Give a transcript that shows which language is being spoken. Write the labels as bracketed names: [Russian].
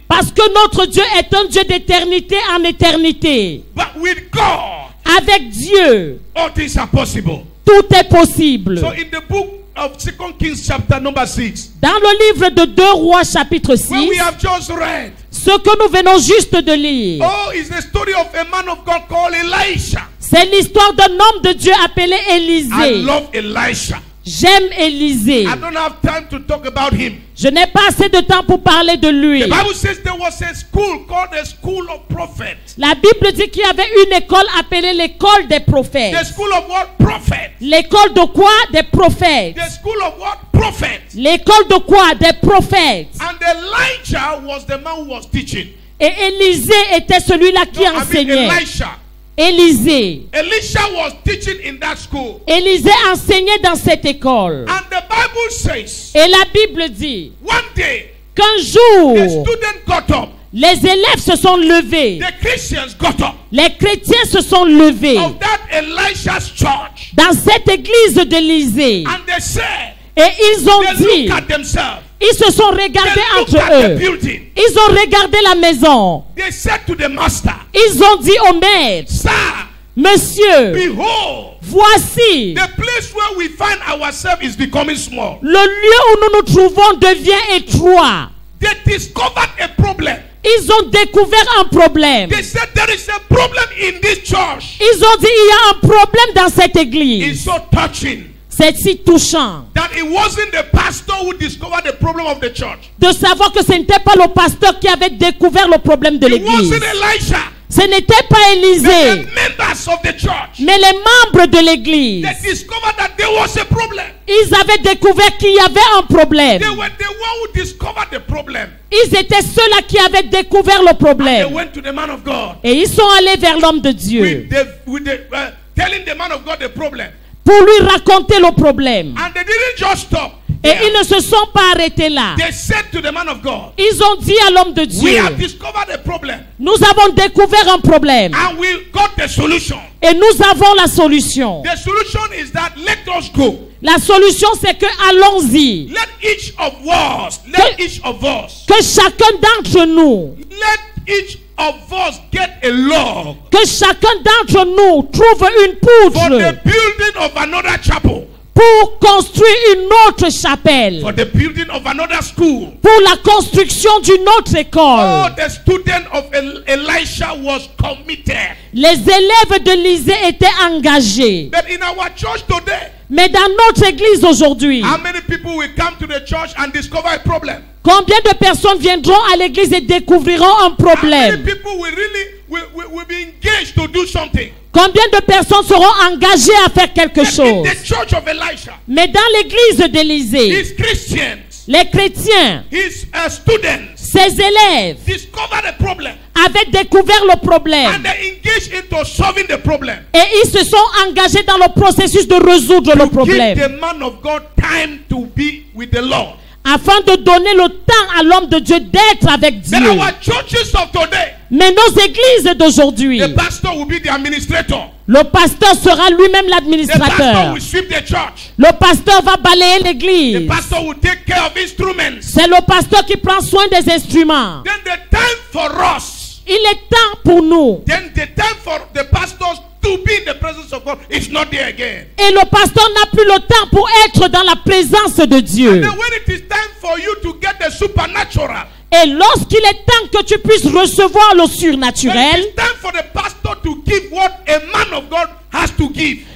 [French] Parce que notre Dieu est un Dieu d'éternité en éternité. [English] But with God, [French] Avec Dieu, [English] all things are possible. [French] tout est possible. [English] So in the book of 2 Kings chapter number 6, [French] Dans le livre de 2 Rois chapitre [English] where we [French] 6, [English] have just read, [French] ce que nous venons juste de lire, [English] oh, is the story of a man of God called Elisha. [French] c'est l'histoire d'un homme de Dieu appelé [English] I [French] Élisée. [English] love Elisha. [French] J'aime Élisée. [English] I don't have time to talk about him. [French] Je n'ai pas assez de temps pour parler de lui. [English] The Bible says there was a school called the School of Prophets. [French] La Bible dit qu'il y avait une école appelée l'école des prophètes. [English] The school of what? Prophets. [French] L'école de quoi? Des prophètes. [English] The school of what? Prophets. [French] L'école de quoi? Des prophètes. [English] And Elijah was the man who was teaching. [French] Et Élisée était celui-là qui enseignait. [English] Elisha. [French] Élisée. [English] Elisha was teaching in that school. [French] Élisée enseignait dans cette école. [English] And the Bible says, [French] Et la Bible dit [English] one day, [French] qu'un [English] the [French] jour, [English] student got up. [French] les élèves se sont levés. [English] The Christians got up. [French] Les chrétiens se sont levés [English] Of that Elisha's church. [French] dans cette église d'Élisée. [English] And they said, [French] Et ils ont [English] they [French] dit, [English] look at themselves. [French] ils se sont [English] They [French] regardés [English] look [French] entre [English] at the [French] eux. [English] building. [French] Ils ont regardé la maison. [English] They said to the master, [French] Ils ont dit au maître, [English] Sir, [French] Monsieur, [English] behold, [French] voici, [English] the place where we find ourselves is becoming small. [French] le lieu où nous nous trouvons devient étroit. [English] They discovered a problem. [French] Ils ont découvert un problème. [English] They said there is a problem in this church. [French] Ils ont dit, il y a un problème dans cette [English] It's [French] église. [English] so touching [French] C'est si touchant [English] that it wasn't the pastor who discovered the problem of the church. [French] de savoir que ce n'était pas le pasteur qui avait découvert le problème de [English] It [French] l'église. [English] wasn't Elisha. [French] Ce n'était pas Élisée, [English] The members of the church. [French] mais les membres de l'église. [English] They discovered that there was a problem. [French] Ils avaient découvert qu'il y avait un problème. [English] They were the one who discovered the problem. [French] Ils étaient ceux-là qui avaient découvert le [English] They [French] problème. [English] went to the man of God. [French] Et ils sont allés vers l'homme de Dieu [English] Telling the man of God the problem. [French] pour lui raconter le problème. [English] And they didn't just stop. [French] Et ils ne se sont pas arrêtés là. [English] They said to the man of God, [French] Ils ont dit à l'homme de [English] we [French] Dieu, [English] have discovered a problem [French] nous avons découvert un problème [English] and we got the solution. [French] et nous avons la solution. [English] The solution is that let us go. [French] La solution, c'est que allons-y. [English] Let each of us, let each of us, [French] Que chacun d'entre nous, [English] let each of us get a log [French] que chacun d'entre nous trouve une [English] for [French] poutre [English] the building of another chapel, [French] pour construire une autre chapelle, [English] for the building of another school. [French] pour la construction d'une autre [English] Oh, [French] école. [English] the student of Elisha was committed. [French] Les élèves de l'Élysée étaient engagés. [English] But in our church today, [French] Mais dans notre église aujourd'hui, [English] how many people will come to the church and discover a problem? [French] combien de personnes viendront à l'église et découvriront un [English] How many [French] problème? [English] people will really will be engaged to do something? [French] Combien de personnes seront engagées à faire quelque [English] In [French] chose? [English] the church of Elisha, [French] Mais dans l'église d'Élysée, [English] his Christians, [French] les chrétiens, [English] his students [French] ses élèves, [English] discovered a problem [French] avaient découvert le [English] and [French] problème [English] they engaged into solving the problem. [French] et ils se sont engagés dans le processus de résoudre le [English] Give [French] problème [English] the man of God time to be with the Lord. [French] afin de donner le temps à l'homme de Dieu d'être avec [English] Then [French] Dieu. [English] our churches of today, [French] Mais nos églises d'aujourd'hui, [English] the pastor will be the administrator. [French] le pasteur sera lui-même [English] The pastor [French] l'administrateur. [English] will sweep the church. [French] Le pasteur va balayer [English] The [French] l'église. [English] pastor will take care of instruments. [French] C'est le pasteur qui prend soin des instruments. [English] Then the time for us, [French] Il est temps pour nous. [English] then the time for the pastors to be in the presence of God is not there again. [French] Et le pasteur n'a plus le temps pour être dans la présence de Dieu. [English] Then when it is time for you to get the supernatural, [French] Et lorsqu'il est temps que tu puisses recevoir le [English] then it [French] surnaturel, [English] is time for the pastor to give what a man of God has to give.